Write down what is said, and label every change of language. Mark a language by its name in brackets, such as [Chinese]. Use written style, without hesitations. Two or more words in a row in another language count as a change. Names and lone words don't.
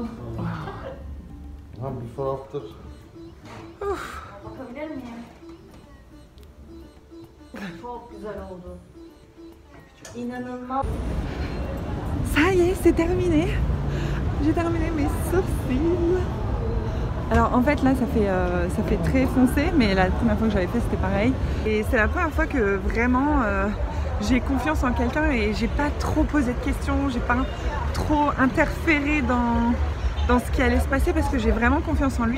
[English] Ha, before after. [Turkish] Bakabilir miyim? Çok güzel oldu. İnanılmaz. [French] Ça y est, c'est terminé. J'ai terminé mes sourcils. Alors en fait là ça fait très foncé, mais la première fois que j'avais fait c'était pareil. Et c'est la première fois que vraiment j'ai confiance en quelqu'un et j'ai pas trop posé de questions, j'ai pas trop interféré dans ce qui allait se passer parce que j'ai vraiment confiance en lui.